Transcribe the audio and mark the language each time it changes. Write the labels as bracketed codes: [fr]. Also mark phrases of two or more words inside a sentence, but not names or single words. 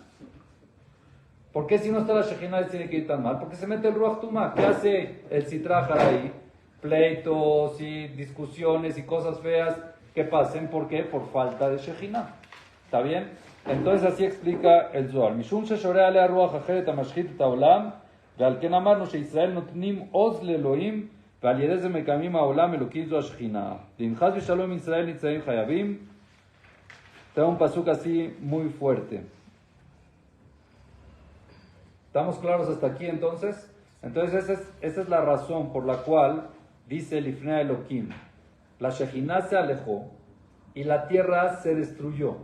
[es] ¿Por qué si no está la Shejinah les tiene que ir tan mal? Porque se mete el [he] רוח טומאה. [es] ¿Qué hace el [he] סטרא הרע [es] ahí? Pleitos y discusiones y cosas feas que pasen. ¿Por qué? Por falta de Shejinah. ¿Está bien? Entonces así explica el Zohar. [he] משום ששורה עליה רוח אחרת המשחית את העולם, ועל כן אמרנו שישראל נותנים עוז לאלהים, ועל ידי זה מקיימים העולם אלקים זו השכינה. ואם חס ושלום ישראל נצרים חייבים. [es] Te da un pasuk así muy fuerte. ¿Estamos claros hasta aquí entonces? Entonces esa es la razón por la cual dice [he] לפני אלקים. [es] La Shejinah se alejó y la tierra se destruyó.